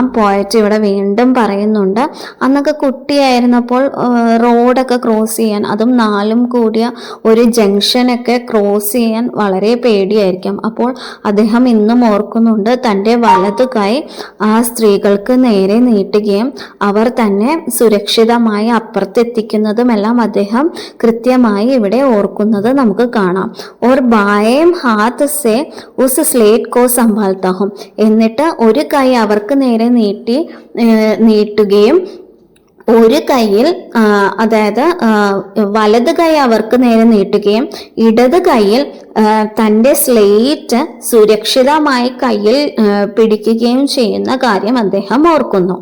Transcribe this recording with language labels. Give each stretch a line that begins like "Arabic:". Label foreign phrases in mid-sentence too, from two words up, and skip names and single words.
Malayalam: പോയറ്റ് ഇവിടെ വീണ്ടും പറയുന്നുണ്ട്, അന്നൊക്കെ കുട്ടിയായിരുന്നപ്പോൾ റോഡൊക്കെ ക്രോസ് ചെയ്യാൻ, അതും നാലും കൂടിയ ഒരു ജംഗ്ഷനൊക്കെ ക്രോസ് ചെയ്യാൻ വളരെ പേടിയായിരിക്കും. അപ്പോൾ അദ്ദേഹം ഇന്നും ഓർക്കുന്നുണ്ട്, തൻ്റെ വലതു കൈ ആ സ്ത്രീകൾക്ക് നേരെ നീട്ടുകയും അവർ തന്നെ സുരക്ഷിതമായി അപ്പുറത്തെത്തിക്കുന്നതുമെല്ലാം അദ്ദേഹം കൃത്യമായി ഇവിടെ ഓർക്കുന്നത് നമുക്ക് കാണാം.
Hindi: और बाएं हाथ से उस स्लेट को संभालता हूं.
Malayalam: എന്നിട്ട് ഒരു കൈ അവർക്ക് നേരെ നീട്ടുകയും ഒരു കൈയിൽ അതായത് വലത് കൈ അവർക്ക് നേരെ നീട്ടുകയും ഇടത് കൈയിൽ തൻ്റെ സ്ലേറ്റ് സുരക്ഷിതമായി കയ്യിൽ പിടിക്കുകയും ചെയ്യുന്ന കാര്യം അദ്ദേഹം ഓർക്കുന്നു.